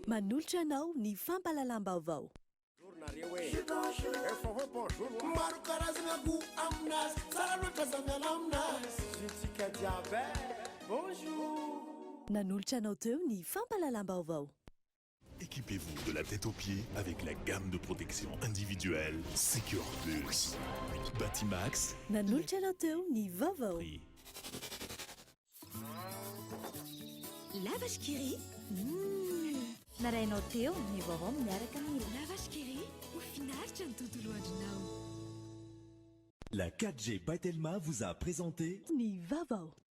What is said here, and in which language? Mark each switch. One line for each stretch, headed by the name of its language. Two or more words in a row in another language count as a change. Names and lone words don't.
Malagasy: Manolotra anao ny fampalalam-baovao. Maro karazana goût aminazy, tsara loatra zamiana aminazy. Jutsika jiaby. Bonjour. Nanolotra anao teo ny fampalalam-baovao.
French: Équipez-vous de la tête aux pieds avec la gamme de protection individuelle Secure Plus. Batimax.
Malagasy: Nanolotra anao teo ny vaovao. Lavage Kiri. Narainao teo ny vaovao miaraka mila. Lavage Kiri, ho finaritra ny tontolo andronao.
French: La 4G by Telma vous a présenté
Malagasy: ny vaovao.